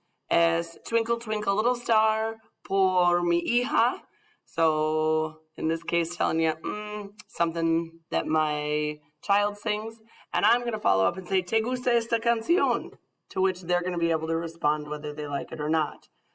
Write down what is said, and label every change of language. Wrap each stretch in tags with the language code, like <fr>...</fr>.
<es>Es Twinkle Twinkle Little Star por mi hija.</es> <en>So in this case, telling you something that my child sings. And I'm going to follow up and say,</en> <es>¿te gusta esta canción?</es> <en>To which they're going to be able to respond whether they like it or not.</en>